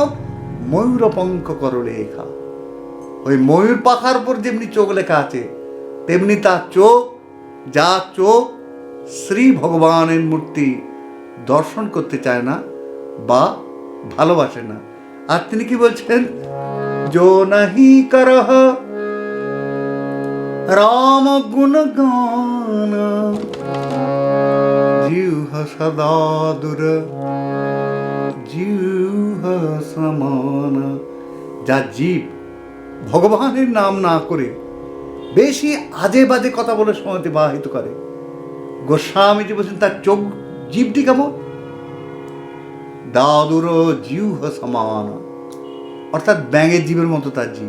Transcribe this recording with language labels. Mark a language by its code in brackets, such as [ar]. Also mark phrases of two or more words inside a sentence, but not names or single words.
[hi] मयूर पंख कर लेखा। [bn] ওই ময়ূর পাখার উপর যেমনি চোখ লেখা আছে, তেমনি তার চোখ, যা চোখ শ্রী ভগবানের মূর্তি দর্শন করতে চায় না বা ভালোবাসে না। আর তিনি কি বলছেন? [hi] जो नहीं करह राम गुण गान, जीव सदा दुर जीव समान। [bn] যা জীব ভগবানের নাম না করে বেশি আজে বাজে কথা বলে সময় অতিবাহিত করে, গোস্বামীজি বলছেন তার চোখ জীবটি কেমন? [hi] दादुर जिह समान, [bn] অর্থাৎ ব্যাঙের জীবের মতো তার জীব।